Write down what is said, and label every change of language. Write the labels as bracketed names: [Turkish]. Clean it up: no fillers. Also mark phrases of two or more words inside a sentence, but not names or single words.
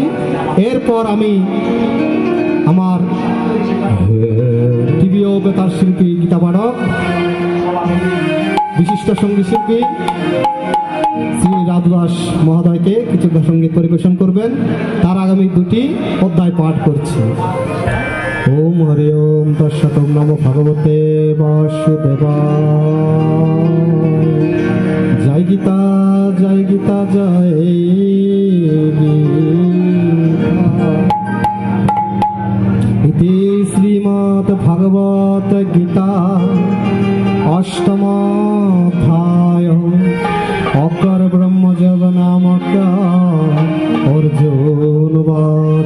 [Bangla] এরপর আমি আমার টিভি ও বেতার শিল্পী গীতা পাঠক, বিশিষ্ট সঙ্গীত শিল্পী শ্রী রাধু দাস মহোদয়কে কিছু সঙ্গীত পরিবেশন করবেন। তার আগামী দুটি অধ্যায় পাঠ করছি। [Sanskrit] ওম হরি ওম তৎসৎ নমো ভগবতে বাসুদেবায়। [Bangla] জয় গীতা জয় গীতা জয় গীতা। [Sanskrit] ইতি শ্রীমদ্ ভাগবত গীতা অষ্টমাধ্যায় অক্ষর ব্রহ্মযোগ নামক অর্জুন বাচ।